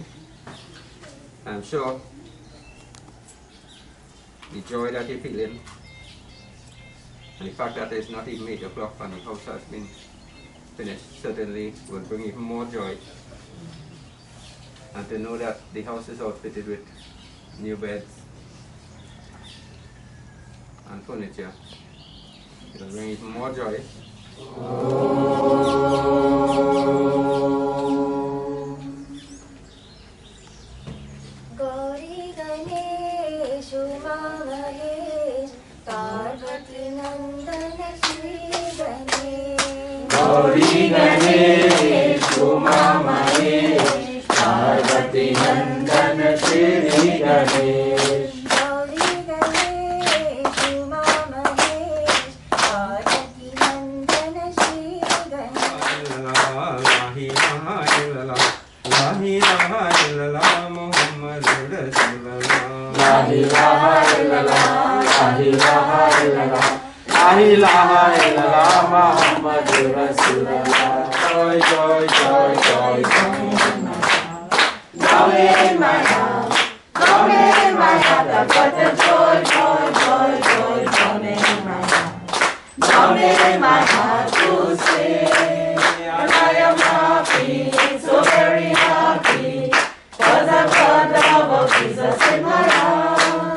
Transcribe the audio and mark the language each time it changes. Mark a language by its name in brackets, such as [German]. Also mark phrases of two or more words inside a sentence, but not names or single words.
[English] I'm sure the joy that you're feeling and the fact that it's not even 8 o'clock and the house has been finished certainly will bring even more joy. And to know that the house is outfitted with new beds and furniture, it will bring even more joy. Gauri Ganesh Uma Mahesh Parvati Nandana Shri Ganesh Gauri Ganesh Uma Mahesh Parvati Nandana Shri Ganesh Gauri Ganesh Uma Mahesh Parvati Nandana Shri Ganesh [Arabic] لا إله إلا الله، لا إله إلا الله، لا إله إلا الله, محمد رسول الله. [English] Joy, joy, joy, joy, joy. Down in my heart, down in my heart, I've got the joy, joy, joy, joy, down in my heart. Down in my heart to sing, and I am happy, so very happy, 'cause I've got the love of Jesus in my heart.